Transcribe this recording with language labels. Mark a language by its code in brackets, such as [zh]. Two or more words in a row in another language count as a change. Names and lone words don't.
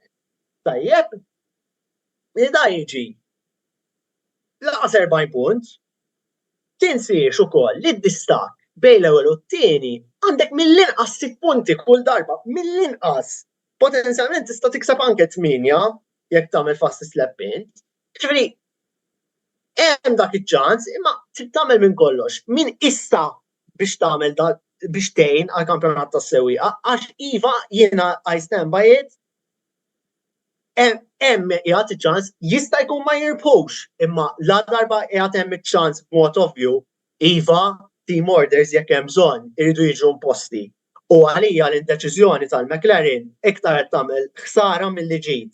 [mt] Tajjeb, da jiġi laqas 40 punt, tinsiex ukoll li d-distak bejn l-ewwel u t-tieni għandek mill-inqas 6 punti kull darba, mill-inqas. Potenzjalment tista' tikseb anke 8 jekk tagħmel [en] fastest lap in. [mt] Ġifieri hemm dak iċ-ċans, imma trid tagħmel minn kollox. Min issa biex tagħmel biex tgħin għall-kampjonat tas-sewwieqa għax iva jiena [en] I stand by it. [mt] Hemm qiegħed iċ-ċans jista' jkun ma jirbħux, imma la darba qiegħed hemm iċ-ċans b'mod ovvju iva [en] team orders [mt] jekk hemm bżonn iridu jiġu imposti. U għalija l-indeċiżjoni tal-McLaren iktar qed tagħmel ħsara milli ġiet.